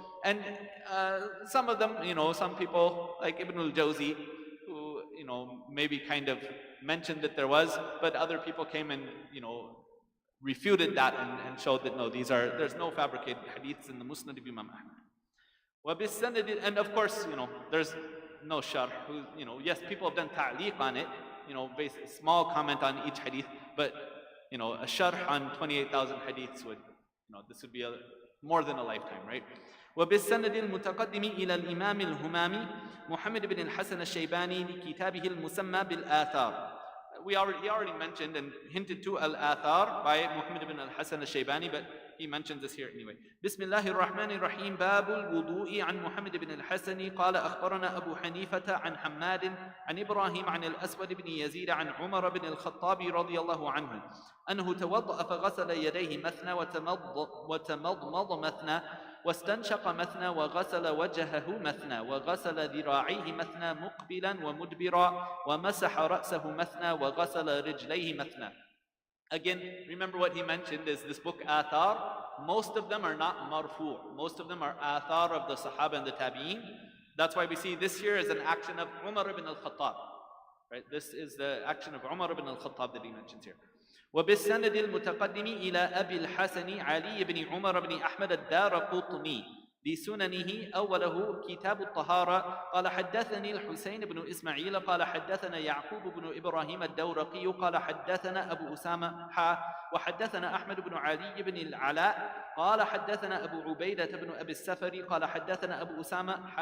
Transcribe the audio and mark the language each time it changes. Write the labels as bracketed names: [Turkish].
[English] And some of them, some people like Ibn al-Jawzi, who, maybe kind of mentioned that there was, but other people came and, refuted that and showed that no, there's no fabricated hadiths in the Musnad of Imam Ahmad. And of course, there's no sharh. Yes, people have done ta'liq on it, small comment on each hadith, but, a sharh on 28,000 hadiths this would be more than a lifetime, right? [Arabic] وبالسند المتقدم إلى الإمام الهمامي محمد بن الحسن الشيباني لكتابه المسمى بالآثار. [English] he already mentioned and hinted to al-athar by Muhammad ibn al-Hasan al-Shaybani, but he mentions this here anyway. [Arabic] Bismillahir Rahmanir Rahim. Babul wudu'i an Muhammad ibn al-Hasani qala akhbarana Abu Hanifata an Hammad an Ibrahim an al-Aswad ibn Yazid an Umar ibn al-Khattabi radiyallahu anhu أنه توضأ فغسل يديه مثنى وتمضمض مثنى واستنشق مثنى وغسل وجهه مثنى وغسل ذراعيه مثنى مقبلا ومدبرا ومسح رأسه مثنى وغسل رجليه مثنى. [English] Again, remember what he mentioned is this book Athar, most of them are not marfu'. Most of them are Athar of the Sahaba and the Tabi'een. That's why we see this here is an action of Umar ibn al-Khattab. Right? This is the action of Umar ibn al-Khattab that he mentions here. [Arabic] وبالسند المتقدم إلى أبي الحسن علي بن عمر بن أحمد الدارقطني بسننه أوله كتاب الطهارة قال حدثني الحسين بن إسماعيل قال حدثنا يعقوب بن إبراهيم الدورقي قال حدثنا أبو أسامة وحدثنا أحمد بن علي بن العلاء قال حدثنا أبو عبيدة بن أبي السفر قال حدثنا أبو أسامة